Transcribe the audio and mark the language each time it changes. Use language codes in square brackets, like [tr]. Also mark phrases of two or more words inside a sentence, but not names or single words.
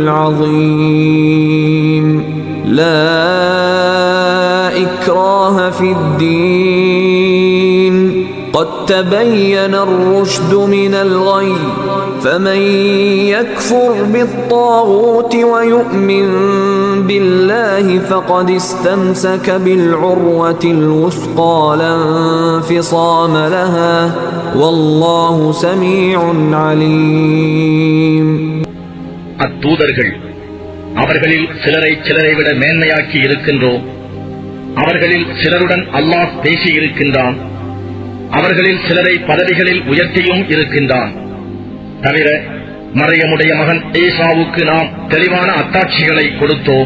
[ar] العظيم لا إكراه في الدين قد تبين الرشد من الغي فمن يكفر بالطاغوت ويؤمن بالله فقد استمسك بالعروة الوثقى لا انفصام لها والله سميع عليم. [ta] அத்தூதர்கள் அவர்களில் சிலரை விட மேன்மையாக்கி இருக்கின்றோம். அவர்களில் சிலருடன் அல்லாஹ் பேசி இருக்கின்றான். அவர்களில் சிலரை பதவிகளில் உயர்த்தியும் இருக்கின்றான். தவிர மரியமுடைய மகன் ஈசாவுக்கு நாம் தெளிவான அத்தாட்சிகளை கொடுத்தோம்.